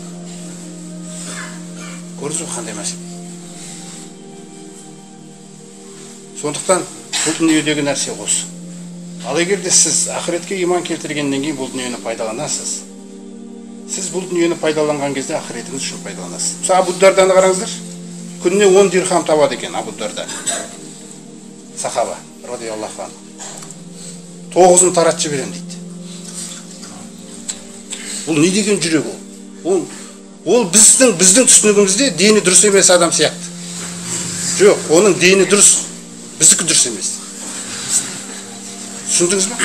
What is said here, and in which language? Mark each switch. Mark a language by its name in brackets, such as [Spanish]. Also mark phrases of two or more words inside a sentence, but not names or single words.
[Kazakh] Көрдіңіз бе қандай мәселе? Сондықтан бұл дүниедегі нәрсе осы. Ал егер де сіз ақыретке иман келтіргеннен кейін бұл дүниені пайдаланасыз. Сіз бұл дүниені пайдаланған кезде ақыретіңіз үшін пайдаланасыз. Мысалы Абу Дарданы қараңыздар. Күніне 10 дирхам табады екен Абу Дарда. [Arabic] صحابة رضي الله عنه. [Kazakh] 9-ын таратып жіберем дейді. Бұл не деген жүрек ол? Ол біздің түсінігімізде дені дұрыс емес адам сияқты. Жоқ, оның дені дұрыс, біздікі дұрыс емес. Түсіндіңіз бе?